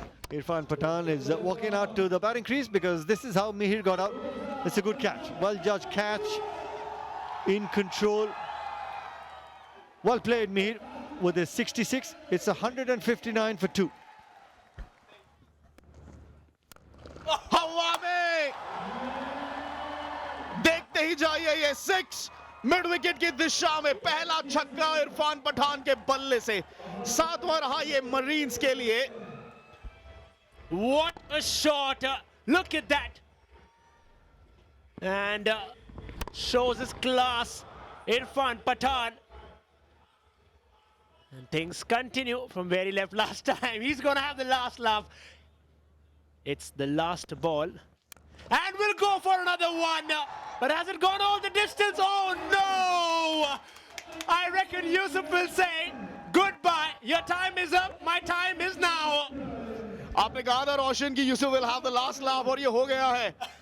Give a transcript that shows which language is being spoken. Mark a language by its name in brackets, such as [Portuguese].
[English] Irfan Pathan is walking out to the batting crease because this is how Mihir got out. It's a good catch. Well judged catch, in control. Well played, Mihir, with his 66. It's 159 for 2. [Hindi] हवा में देखते ही जाइए ये 6 mid wicket की दिशा में पहला छक्का इरफान पठान के बल्ले से। 7वां रहा ये मरीन्स के लिए। [English] What a shot! Look at that! And shows his class, Irfan Pathan. And things continue from where he left last time. He's gonna have the last laugh. It's the last ball. And we'll go for another one. But has it gone all the distance? Oh no! I reckon Yusuf will say, goodbye. Your time is up. My time is now. [Hindi] आपने कहा था रोशन की Yusuf [English] will have the last laugh, [Hindi] और ये हो गया है।